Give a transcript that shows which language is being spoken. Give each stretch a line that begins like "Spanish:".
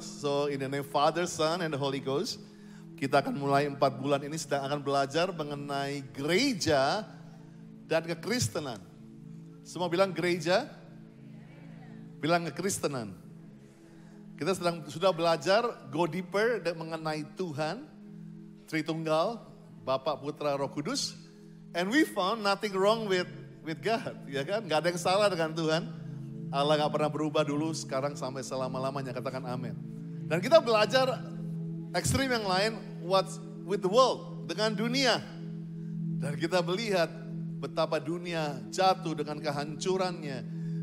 English: So in the name Father, Son, and the Holy Ghost.
Indonesian: Kita akan mulai 4 bulan ini sedang akan belajar mengenai gereja dan kekristenan. Semua bilang gereja, bilang kekristenan. Kita sudah belajar
English: go deeper
Indonesian: mengenai Tuhan, Tritunggal, Bapa, Putra, Roh Kudus.
English: And we found nothing wrong with God,
Indonesian: ya kan? Gak ada yang salah dengan Tuhan. Allah gak pernah berubah dulu, sekarang sampai selama-lamanya, katakan amin. Dan kita belajar ekstrim yang lain,
English: what's with the world,
Indonesian: dengan dunia. Dan kita melihat betapa dunia jatuh dengan kehancurannya.